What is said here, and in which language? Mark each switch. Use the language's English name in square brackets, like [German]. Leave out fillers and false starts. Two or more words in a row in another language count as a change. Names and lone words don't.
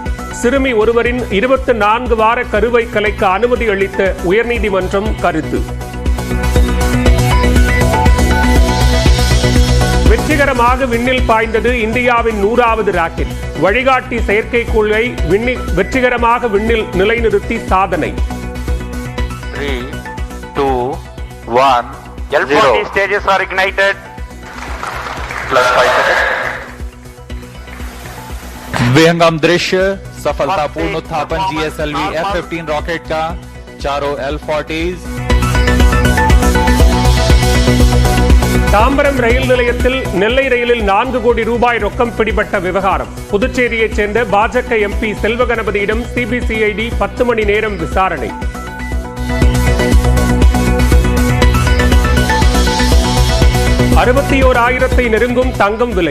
[Tamil] சிறுமி ஒருவரின் 24 வார கருவை கலைக்க அனுமதி அளித்த உயர்நீதிமன்றம் கருத்து. வெற்றிகரமாக விண்ணில் பாய்ந்தது இந்தியாவின் 100வது ராக்கெட். வழிகாட்டி செயற்கைக்கோளை வெற்றிகரமாக விண்ணில் நிலைநிறுத்தி சாதனை. 3, 2, 1, [English] L40 stages are ignited. Plus 5 seconds. [Hindi] विहंगम दृश्य सफलतापूर्ण उत्थापन GSLV F-15 रॉकेट का चारों L40s. [Tamil] தாம்பரம் ரயில் நிலையத்தில் நெல்லை ரயிலில் 4 கோடி ரூபாய் ரொக்கம் பிடிபட்ட விவகாரம். புதுச்சேரியைச் சேர்ந்த பாஜக எம்பி செல்வகணபதியிடம் சிபிசிஐடி 10 மணி நேரம் விசாரணை. $61,000 நெருங்கும் தங்கம் விலை.